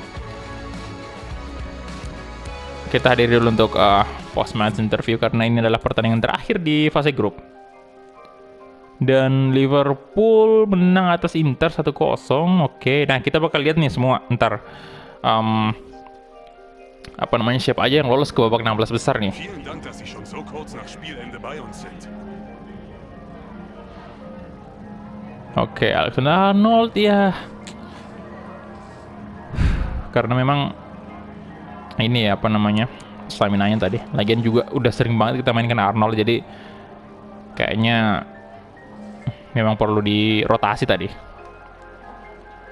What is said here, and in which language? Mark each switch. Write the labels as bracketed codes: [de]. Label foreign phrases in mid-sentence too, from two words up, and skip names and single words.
[id] Kita hadir dulu untuk [en] post match interview [id] karena ini adalah pertandingan terakhir di fase grup. Dan Liverpool menang atas Inter 1-0. Oke, nah kita bakal lihat nih semua ntar. Apa namanya, siapa aja yang lolos ke babak 16 besar nih. [de] Vielen Dank, dass Sie schon so kurz nach Spielende bei uns sind. [id] Oke, Alexander-Arnold ya. Karena memang ini ya, apa namanya, stamina-nya tadi. Lagian juga udah sering banget kita mainkan Arnold, jadi kayaknya memang perlu dirotasi tadi.